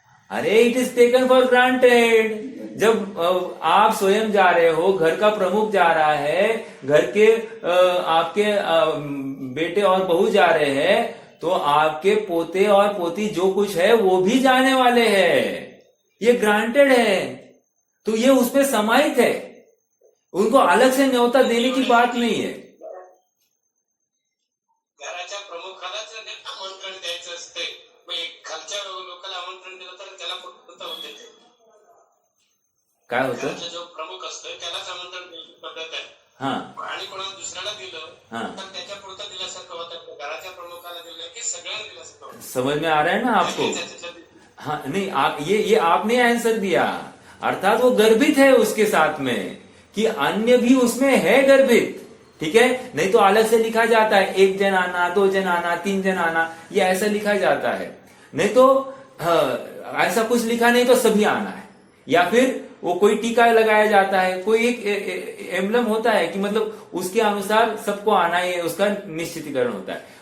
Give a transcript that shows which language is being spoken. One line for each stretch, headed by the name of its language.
Hindi: अरे
English: It is taken for granted.
Hindi: जब आप स्वयं जा रहे हो, घर का प्रमुख जा रहा है, घर के आपके बेटे और बहू जा रहे हैं, तो आपके पोते और पोती जो कुछ है वो भी जाने वाले हैं, ये ग्रांटेड है। तो ये उसमें समाहित है, उनको अलग से न्योता देने की बात नहीं है।
Marathi: घराच्या प्रमुखालाच आमंत्रण द्यायचं असते, मग खालच्या लोकांना आमंत्रण दिलं तर त्याला पूर्तता होते ते. काय होतं? घराचा जो प्रमुख असतो त्यालाच आमंत्रण द्यायची पद्धत आहे. हा, आणि कोणाला दुसऱ्याला दिलं हाँ. तर त्याच्या पुरतं दिल्यासारखं होतं. घराच्या प्रमुखाला दिलं की सगळ्यांना दिल्यासारखं होतं.
Hindi: समझ में आ रहा है ना आपको? हाँ, नहीं आप ये आपने आंसर दिया, अर्थात वो गर्भित है उसके साथ में, कि अन्य भी उसमें है गर्भित, ठीक है। नहीं तो अलग से लिखा जाता है, 1 जन आना, 2 जन आना, 3 जन आना, ये ऐसा लिखा जाता है। नहीं तो ऐसा कुछ लिखा नहीं तो सभी आना है, या फिर वो कोई टीका लगाया जाता है, कोई एक एम्बलम होता है कि मतलब उसके अनुसार सबको आना है, उसका निश्चितीकरण होता है।